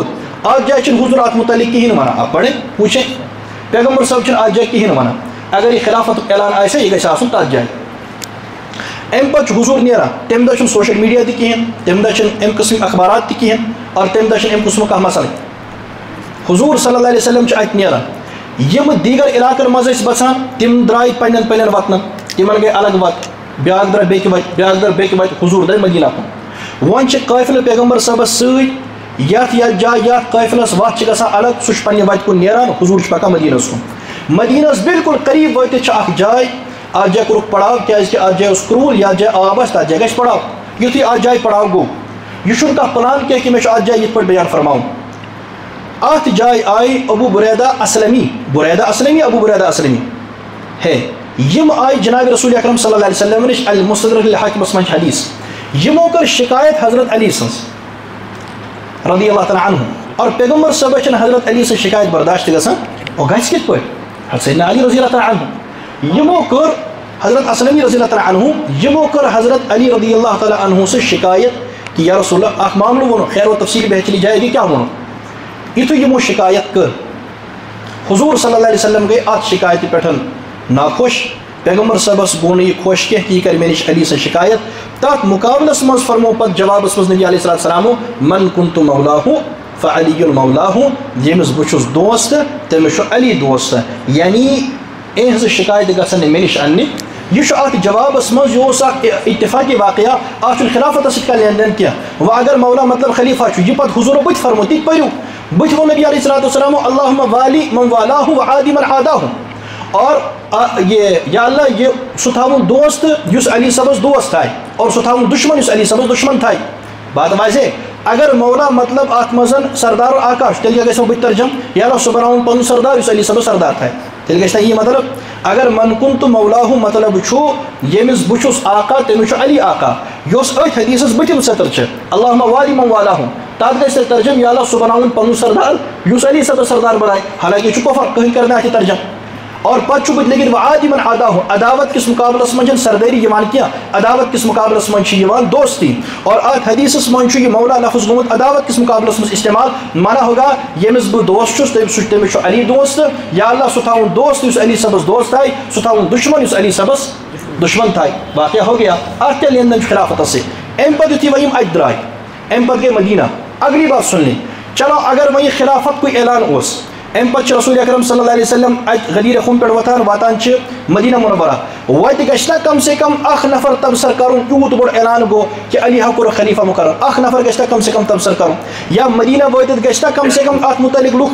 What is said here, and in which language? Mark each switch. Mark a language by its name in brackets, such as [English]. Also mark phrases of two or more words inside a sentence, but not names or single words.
[Kashmiri] اتھ جایہِ چھُنہٕ حضور اتھ متعلق کہیٖنۍ ونان آپ پڑھیں وٕچھیں پیغمبر صٲب چھُنہٕ اتھ جایہِ کہیٖنۍ ونان اگر یہ خلافت اعلان آسہِ یہ گژھِ آسُن تتھ جایہِ. امہِ پتہٕ چھُ حضور نیران تمہِ دۄہ چھُنہٕ سوشل میڈیا تہِ کہیٖنۍ تمہِ دۄہ چھِنہٕ امہِ قٕسمٕکۍ اخبارات تہِ کہیٖنۍ اور تمہِ دۄہ چھِنہٕ امہِ قٕسمُک کانٛہہ مسلہٕ. حضور صلی اللہ علیہ وسلم چھُ اتہِ نیران یِم دیٖگر علاقن منٛز ٲسۍ بسان تِم درٛاے پننٮ۪ن پننٮ۪ن وطنن تمن گٔے الگ وت بیٛاکھ درٛاے بیٚکہِ وتہِ بیٛاکھ درٛاے بیٚکہِ وتہِ حضور درٛاے مدیٖنہ کُن. وۄنۍ چھِ قٲفلہٕ پیغمبر صٲبس سۭتۍ یتھ جایہِ یتھ قٲفلس وتھ چھِ گژھان الگ سُہ چھُ پننہِ وتہِ کُن نیران حضور چھُ پکان مدیٖنس کُن. مدیٖنس بالکل قریٖب وٲتِتھ چھِ اکھ جاے اتھ جایہِ کوٚرُکھ پڑاو کیٛازِکہِ اتھ جایہِ اوس کرٛوٗل یتھ جایہِ آب آسہِ تتھ جایہِ گژھِ پڑاو. یُتھُے اتھ جایہِ پڑاو گوٚو یہِ چھُنہٕ کانٛہہ پلان کینٛہہ کہِ مےٚ چھُ اتھ جایہِ یِتھ پٲٹھۍ بیان فرماوُن. اتھ جایہِ آیہِ ابوٗ بُریدہ اسلمی ابوٗ بُریدہ اسلمی ہے یم آئی جناب رسول اکرم صلی اللہ علیہ وسلم نش المستدرک الحاکمس منٛز حدیث یمو کر شکایت حضرت علی سنز رضی اللہ تعالیٰ عنہ اور پیغمبر صٲبس چھنہٕ حضرت علی سٕنٛز شکایت برداشت گژھان او گژھِ کِتھ پٲٹھۍ سیدنا علی رضی اللہ تعالیٰ عنہ یمو کر حضرت اسلمی رضی اللہ تعالیٰ عنہ یمو کر حضرت علی رضی اللہ تعالیٰ عنہ سے شکایت کہ یا رسول اللہ اخ معاملہ ونو [Urdu] خیر و تفصیل بہت چلی جائے گی [Kashmiri] کیا ونو یتھُے یمو شکایت کر حضور صلی اللہ علیہ وسلم گئی ات شکایت پہ ناخوش پیغمبر صٲبس گوٚو نہٕ یہِ خۄش کینٛہہ کہِ یہِ کَرِ مےٚ نِش علی سٕنٛز شکایت تتھ مُقابلس منٛز فرمو پتہٕ جوابس منٛز نبی علیہ الصلوۃ والسلامو [Arabic] من كنت مولاہُ فعلی مولاہُ [Kashmiri] ییٚمِس بہٕ چھُس دوست تٔمِس چھُ علی دوست یعنی اِہنٛزٕ شکایتہٕ گژھن نہٕ مےٚ نِش اننہِ. یہ اتھ جوابس مز یہ اکھ اتفاقی واقعہ اتھ خلافت سۭتۍ کانٛہہ لین دین کینٛہہ. وۄنۍ اگر مولا مطلب خلیفہ چھُ یہِ پتہٕ حضورو بٕتھِ فرمو تِتہِ پٔرِو بٕتھِ ووٚن نبی علیہ الصلوۃ والسلام [Arabic] اللہُمہ والی من والاہُ وعادی من عاداہُ [Kashmiri] اور یہ یا اللہ یہ سُہ تھاوُن دوست یُس علی صٲبس دوست تھایہِ اور سُہ تھاوُن دُشمن یُس علی صٲبس دُشمن تھایہِ. بات واضح اگر مولا مطلب ات مز سردار و آکاش تیٚلہِ کیٛاہ گژھِ بٕتھِ ترجم یا اللہ سُہ بناوُن پنُن سردار یُس علی صٲبس سردار تھایہِ تیٚلہِ گژھِ نا یہِ مطلب اگر [Arabic] من كنت مولاہُ [Kashmiri] مطلب چھُ ییٚمِس بہٕ چھُس آقا تٔمِس چھُ علی آقا یۄس أتھۍ حدیٖثس بٕتھِم سطر چھِ [Arabic] اللہُمہ والی من والاہُ [Kashmiri] تتھ گژھِ تیٚلہِ ترجم یا اللہ سُہ بناوُن پنُن سردار یُس علی صٲبس سردار بنایہِ حالانکہ یہِ چھُ کفر کٕہٕنۍ کرِ نہٕ اتھ یہِ ترجم. اور پتہٕ چھُ بٕتھِ لیکِن [Arabic] وعادی من عاداہُ [Kashmiri] عداوت کِس مقابلس منٛز چھنہٕ سردٲری یِوان کینٛہہ عداوت کِس مقابلس منٛز چھِ یِوان دوستی. اور اتھ حدیثس منٛز چھُ یہِ مولا لفظ گوٚمُت عداوت کِس مقابلس منٛز استعمال [Urdu] مانا ہوگا [Kashmiri] ییٚمِس بہٕ دوست چھُس تٔمِس چھُ علی دوست یا اللہ سُہ تھاوُن دوست یُس علی صٲبس دوست تھایہِ سُہ تھاوُن دُشمن یُس علی صٲبس دُشمن تھایہِ. [Urdu] واقعہ ہو گیا [Kashmiri] اتھ کیٛاہ لین دین چھُ خلافت سۭتۍ. امہِ پتہٕ یُتھُے وۄنۍ یِم اتہِ درٛاے امہِ پتہٕ گٔے مدیٖنہ. [Urdu] اگلی بات سُن لیں [Kashmiri] چلو اگر وۄنۍ یہِ خلافت کُے اعلان اوس ام پتہ رسول اکرم صلی اللہ علیہ وسلم غدیر خم پہ واتان مدینہ منورہ وت گھنا کم سے کم اخ نفر تبصر کرن یوت بڑ اعلان گو کہ علی کور خلیفہ مقرر اخ نفر گھنا کم سے کم تبصر کرن یا مدینہ واتت گھنا کم سے کم ات متعلق لوگ